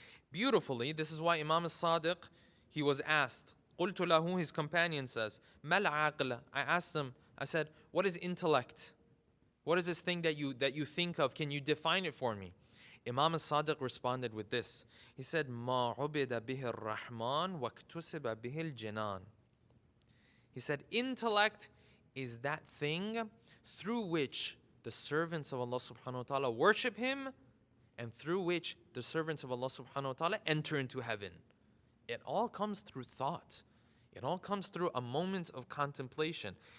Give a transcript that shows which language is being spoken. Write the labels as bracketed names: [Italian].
[English] Beautifully, this is why Imam as-Sadiq, he was asked, [Arabic] قُلْتُ لَهُ, [English] his companion says, [Arabic] مَا الْعَقْلَ, [English] I asked him, I said, what is intellect? What is this thing that you think of? Can you define it for me? Imam as-Sadiq responded with this. He said, [Arabic] مَا عُبِدَ بِهِ الرَّحْمَنُ وَاكْتُسِبَ بِهِ الْجِنَانِ. [English] He said, intellect is that thing through which the servants of Allah subhanahu wa ta'ala worship Him and through which the servants of Allah subhanahu wa ta'ala enter into heaven. It all comes through thought. It all comes through a moment of contemplation.